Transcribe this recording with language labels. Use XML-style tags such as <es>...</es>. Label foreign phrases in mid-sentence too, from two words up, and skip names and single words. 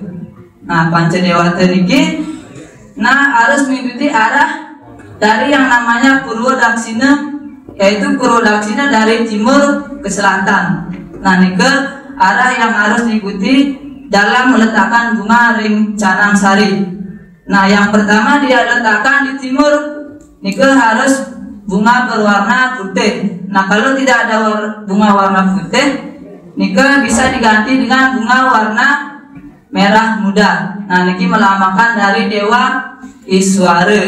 <id>Nah, Pancadewata niki harus mengikuti arah dari yang namanya Purwodaksina, yaitu Purwodaksina dari timur ke selatan. Nah, nike arah yang harus diikuti dalam meletakkan bunga ring canang sari. Nah, yang pertama dia letakkan di timur, nike harus bunga berwarna putih. Nah, kalau tidak ada bunga warna putih, nike bisa diganti dengan bunga warna merah muda. Nah, niki melambangkan dari Dewa Iswara.</id>